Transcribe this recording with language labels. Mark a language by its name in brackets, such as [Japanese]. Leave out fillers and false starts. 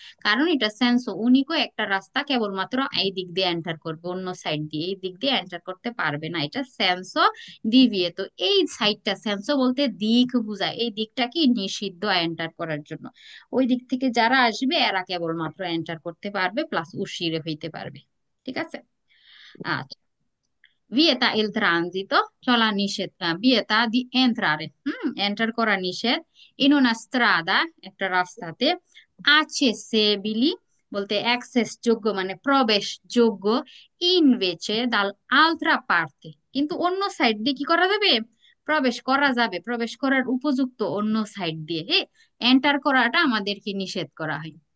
[Bangla] কারণ এটা সেন্সো উনিকো, একটা রাস্তা কেবলমাত্র এই দিক দিয়ে এন্টার করবে, অন্য সাইড দিয়ে এই দিক দিয়ে এন্টার করতে পারবে না, এটা সেন্সো ডিভিয়ে। তো এই সাইডটা, সেন্সো বলতে দিক বোঝায়, এই দিকটা কি নিষিদ্ধ এন্টার করার জন্য, ওই দিক থেকে যারা আসবে এরা কেবলমাত্র এন্টার করতে পারবে, প্লাস উশিরে হইতে পারবে। ঠিক আছে, আচ্ছা। [Italian] Vieta il transito, [Bangla] চলা নিষেধ, [Italian] vieta di entrare, [Bangla] এন্টার করা নিষেধ, [Italian] in una strada, [Bangla] একটা রাস্তাতে, accessibili বলতে অ্যাক্সেস যোগ্য মানে প্রবেশ যোগ্য, ইনভেচে দাল আলট্রা পার্তে, কিন্তু অন্য সাইড দিয়ে কি করা যাবে, প্রবেশ করা যাবে, প্রবেশ করার উপযুক্ত অন্য সাইড দিয়ে এন্টার করাটা আমাদেরকে নিষেধ করা হয়।